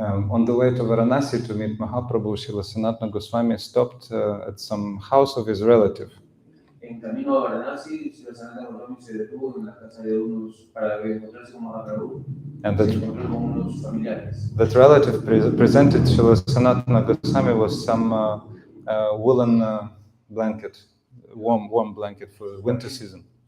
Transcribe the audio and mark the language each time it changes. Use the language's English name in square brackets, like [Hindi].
[English] On the way to Varanasi to meet Mahaprabhu, Srila Sanatana Goswami stopped at some house of his relative. [Spanish] En camino a Varanasi, Srila Sanatana Goswami se detuvo en la casa de unos para encontrarse con Mahaprabhu. [English] And that relative presented Srila Sanatana Goswami with some woolen blanket, warm blanket for winter season.